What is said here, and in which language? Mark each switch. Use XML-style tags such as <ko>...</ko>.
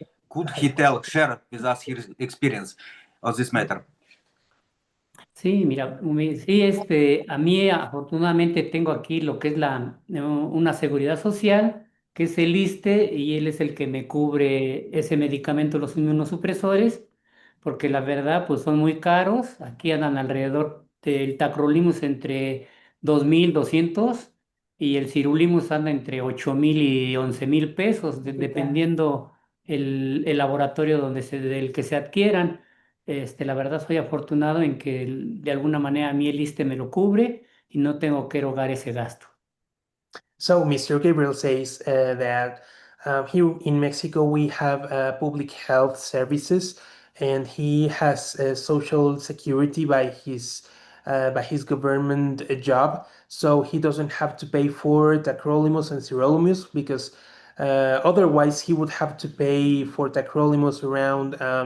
<en>Could he share with us his experience on this matter?</en> <es>Sí, mira, sí, a mí afortunadamente tengo aquí lo que es una seguridad social, que es el ISSSTE, y él es el que me cubre ese medicamento, los inmunosupresores, porque la verdad, pues son muy caros. Aquí andan alrededor del tacrolimus entre 2.200 y el sirolimus anda entre 8.000 y 11.000 pesos, dependiendo el laboratorio del que se adquieran. La verdad soy afortunado en que de alguna manera a mí el ISSSTE me lo cubre y no tengo que erogar ese gasto.</es> <en>So Mr. Gabriel says that here in Mexico we have public health services, and he has social security by his government job, so he doesn't have to pay for tacrolimus and sirolimus because otherwise he would have to pay for tacrolimus around</en>